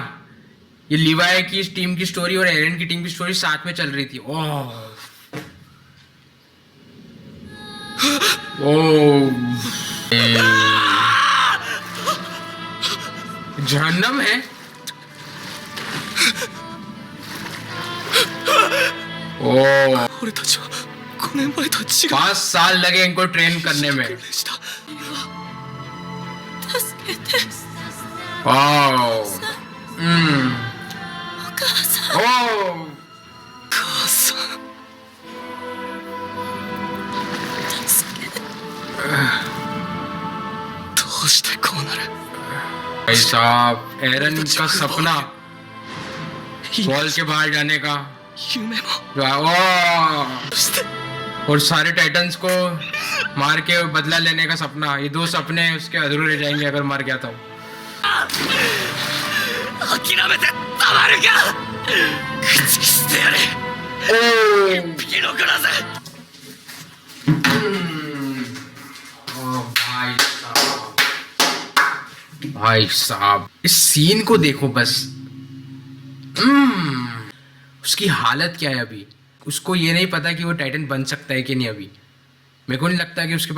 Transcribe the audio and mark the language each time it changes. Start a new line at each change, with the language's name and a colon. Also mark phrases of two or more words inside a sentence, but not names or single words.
Hindi: ये लिवाई की टीम की स्टोरी और एरन की टीम की स्टोरी साथ में चल रही थी ओह जहन्नम है ओ
Japanese: 俺たちは5年前とは違う
Hindi: 5 साल लगे इनको ट्रेन करने में
Japanese: した助けて ओ お母さん ओ 母さん助けてどうしてこうなる
Hindi: भाई साहब एरन का सपना वॉल के बाहर जाने का
Japanese: 夢も ओ そして
Hindi: और सारे टाइटन्स को मार के बदला लेने का सपना ये 2 सपने उसके अधूरे रह जाएंगे अगर मर गया तो
Japanese: 諦めてたまるか駆逐してやれ ओ 生き残らせ
Hindi: भाई साहब इस सीन को देखो बस उसकी हालत क्या है अभी उसको ये नहीं पता कि वो टाइटन बन सकता है कि नहीं अभी मेरे को नहीं लगता कि उसके पास